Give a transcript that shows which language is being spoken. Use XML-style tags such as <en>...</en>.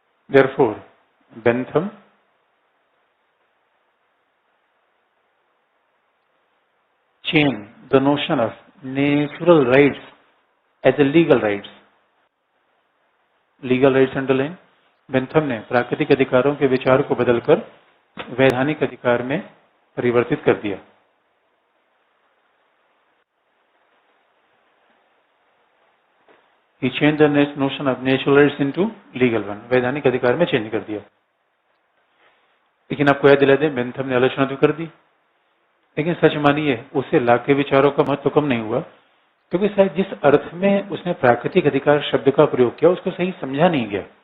<en>Therefore, Bentham changed the notion of natural rights as a legal rights. Legal rights underline.</en> <hi>Bentham ने प्राकृतिक अधिकारों के विचार को बदलकर वैधानिक अधिकार में परिवर्तित कर दिया।</hi> <en>He changed the notion of natural rights into legal one.</en> <hi>वैधानिक अधिकार में चेंज कर दिया। लेकिन आपको याद दिला दें, बेंथम ने आलोचना तो कर दी, लेकिन सच मानिए उसे लाक के विचारों का महत्व कम नहीं हुआ, क्योंकि शायद जिस अर्थ में उसने प्राकृतिक अधिकार शब्द का प्रयोग किया उसको सही समझा नहीं गया।</hi>